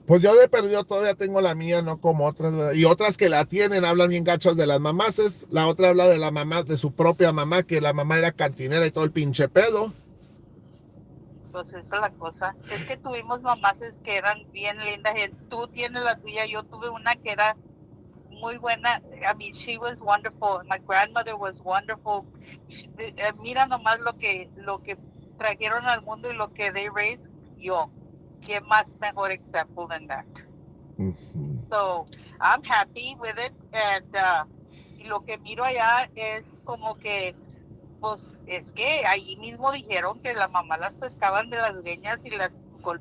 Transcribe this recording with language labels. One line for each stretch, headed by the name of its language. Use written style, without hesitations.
Spanish: Pues yo de perdido todavía tengo la mía, no como otras, ¿verdad? Y otras que la tienen hablan bien gachas de las mamás. La otra habla de la mamá, de su propia mamá, que la mamá era cantinera y todo el pinche pedo. Pues esa es la cosa. Es que tuvimos mamás que eran bien lindas. Tú tienes la tuya, yo tuve una que era muy buena.
English: I mean, she was wonderful. My grandmother was wonderful.
Spanish: Mira nomás lo que trajeron al mundo y lo que
English: they raised.
Spanish: Yo, ¿qué más mejor example than that? Mm-hmm.
English: So, I'm happy with it.
Spanish: And y lo que miro allá es como que, pues, es que ahí mismo dijeron que la mamá las pescaban de las greñas y las golpeaban.